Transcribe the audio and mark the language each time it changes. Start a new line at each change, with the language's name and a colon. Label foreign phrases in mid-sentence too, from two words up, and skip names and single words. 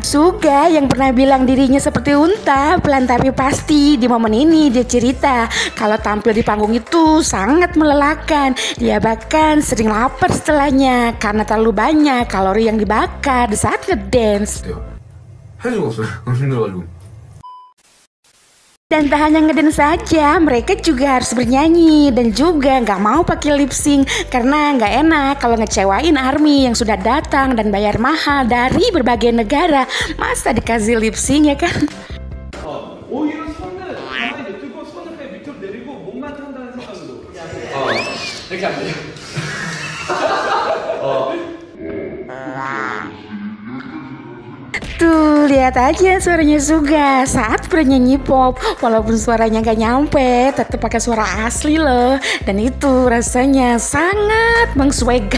Indonesian: Suga yang pernah bilang dirinya seperti unta, pelan tapi pasti di momen ini dia cerita kalau tampil di panggung itu sangat melelahkan. Dia bahkan sering lapar setelahnya karena terlalu banyak kalori yang dibakar di saat ngedance.
Korean: 할 수가 없어요. 너무 힘들어가지고.
Indonesian: Dan tak hanya ngedance saja, mereka juga harus bernyanyi dan juga nggak mau pakai
English: lip sync
Indonesian: karena nggak enak kalau ngecewain ARMY yang sudah datang dan bayar mahal dari berbagai negara. Masa dikasih
English: lip sync
Indonesian: ya kan?
Korean: 오히려 손을 가만히 두고 손을 그냥 밑으로 내리고 목만 탄다는 생각으로. 이렇게 안 돼요.
Indonesian: Tuh, lihat aja suaranya Suga saat bernyanyi pop. Walaupun suaranya gak nyampe, tetap pakai suara asli loh. Dan itu rasanya sangat menswegan.